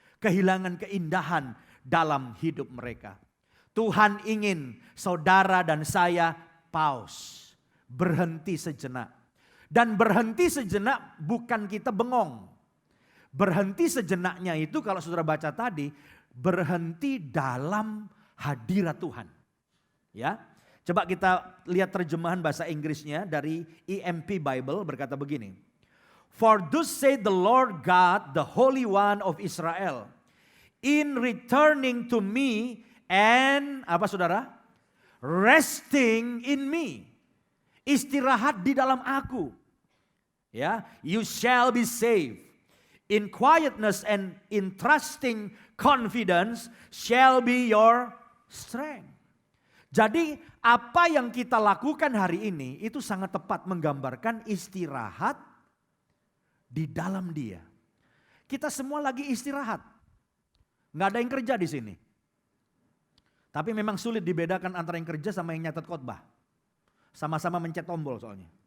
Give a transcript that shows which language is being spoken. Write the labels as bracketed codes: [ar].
[id] Kehilangan keindahan dalam hidup mereka. Tuhan ingin saudara dan saya pause, berhenti sejenak. Dan berhenti sejenak bukan kita bengong. Berhenti sejenaknya itu kalau saudara baca tadi, berhenti dalam hadirat Tuhan. Ya, coba kita lihat terjemahan bahasa Inggrisnya dari EMP Bible berkata begini. [en] For thus said the Lord God, the Holy One of Israel, in returning to me and [id] apa saudara? [en] Resting in me. [id] Istirahat di dalam aku. [en] Ya, you shall be saved. In quietness and in trusting confidence shall be your strength. [id] Jadi apa yang kita lakukan hari ini itu sangat tepat menggambarkan istirahat di dalam Dia. Kita semua lagi istirahat. Nggak ada yang kerja di sini. Tapi memang sulit dibedakan antara yang kerja sama yang nyatet khotbah. Sama-sama mencet tombol soalnya.